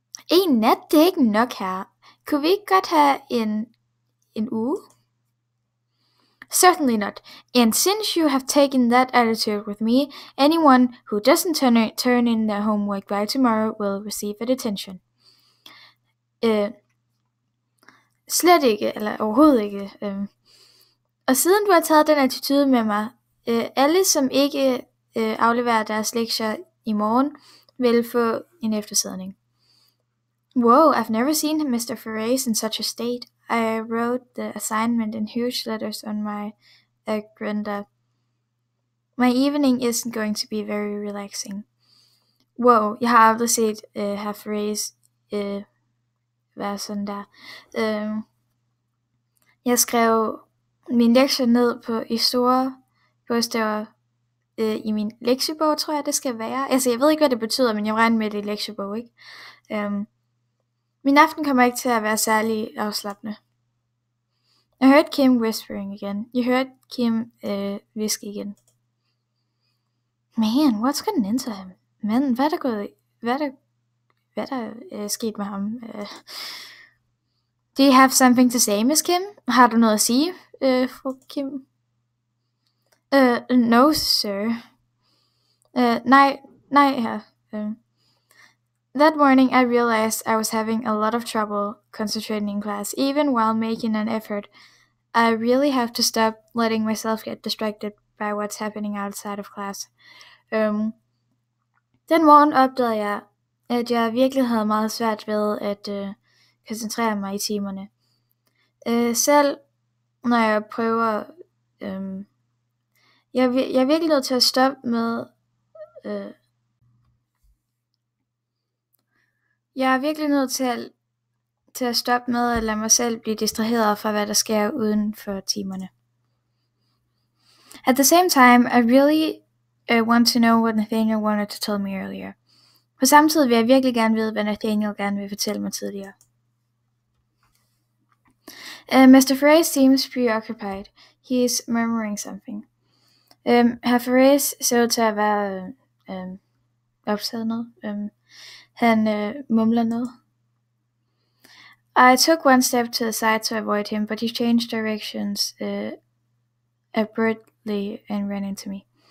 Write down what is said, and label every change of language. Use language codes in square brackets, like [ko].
[da] En nat, det er ikke nok her. Kunne vi ikke godt have en uge? [en] Certainly not. And since you have taken that attitude with me, anyone who doesn't turn in their homework by tomorrow will receive a detention. [da] Slet ikke, eller overhovedet ikke. Og siden du har taget den attitude med mig, alle som ikke afleverer deres lektier i morgen, vil få en eftersidning. [en] Whoa, I've never seen Mr. Ferrace in such a state. I wrote the assignment in huge letters on my agenda. My evening isn't going to be very relaxing. [da] Wow, jeg har aldrig set herr Ferrace være sådan der. Jeg skrev min lektie ned i store bogstaver i min lektiebog, tror jeg det skal være. Altså jeg ved ikke hvad det betyder, men jeg regner med det i lektiebog, ikke? Min aften kommer ikke til at være særlig afslappende. [en] I heard Kim whispering again. You heard Kim [da] viske igen. [en] Man, what's gotten into him? [da] Men, hvad er der sket med ham? [en] Do you have something to say, Miss Kim? [da] Har du noget at sige, fru Kim? [en] No, sir. [da] Nej, her. [en] That morning I realized I was having a lot of trouble concentrating in class, even while making an effort. I really have to stop letting myself get distracted by what's happening outside of class. [da] Den morgen opdagede jeg, at jeg virkelig havde meget svært ved at koncentrere mig i timerne. Selv når jeg prøver... jeg er virkelig nødt til at stoppe med Jeg er virkelig nødt til at stoppe med at lade mig selv blive distraheret fra, hvad der sker uden for timerne. [en] At the same time, I really want to know what Nathaniel wanted to tell me earlier. [da] På samme tid vil jeg virkelig gerne vide, hvad Nathaniel gerne vil fortælle mig tidligere. [en] Mr. Ferrez seems preoccupied. He is murmuring something. [da] Herr Ferrez ser ud til at være optaget noget. Han mumler noget. [en] I took one step to the side to avoid him, but he changed directions abruptly and ran into me.